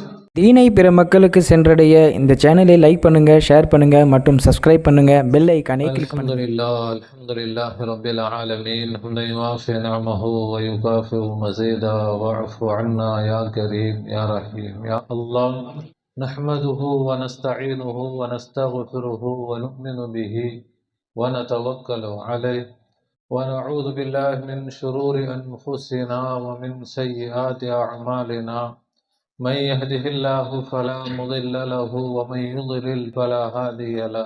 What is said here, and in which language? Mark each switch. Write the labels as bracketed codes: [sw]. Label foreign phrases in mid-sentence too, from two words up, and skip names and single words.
[ta] தீனை பிற மக்களுக்கு சென்றடைய இந்த சேனலை லைக் பண்ணுங்க, ஷேர் பண்ணுங்க மற்றும் சப்ஸ்கிரைப் பண்ணுங்க, பெல் ஐகானை கிளிக் பண்ணுங்க. [ar] الحمد لله رب العالمين. حمدا يوافي نعمه ويكافئ مزيده واعف عنا يا كريم يا رحيم يا الله. نحمده ونستعينه ونستغفره ونؤمن به ونتوكل عليه ونعوذ بالله من شرور أنفسنا ومن سيئات أعمالنا. من يهده الله فلا مضل له ومن يضلل فلا هادي له.